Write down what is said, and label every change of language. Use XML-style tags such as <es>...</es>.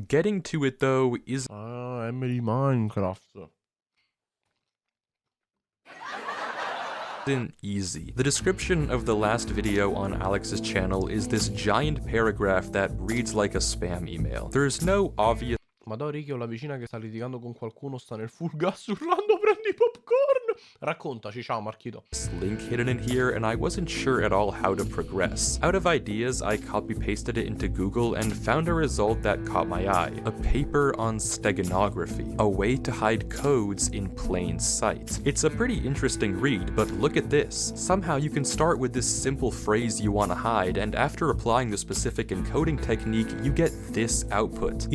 <en>Getting to it though is Minecraft. isn't easy. The description of the last video on Alex's channel is this giant paragraph that reads like a spam email. There's no obvious</en> <it>Madonna, Ricky, ho la vicina che sta litigando con qualcuno, sta nel</it> <en>full gas</en> <it>urlando prendi popcorn. Raccontaci, ciao Marchito.</it> <en>link hidden in here, and I wasn't sure at all how to progress. Out of ideas, I copy-pasted it into Google and found a result that caught my eye. A paper on steganography, a way to hide codes in plain sight. It's a pretty interesting read, but look at this. Somehow you can start with this simple phrase you want to hide, and after applying the specific encoding technique, you get this output.</en>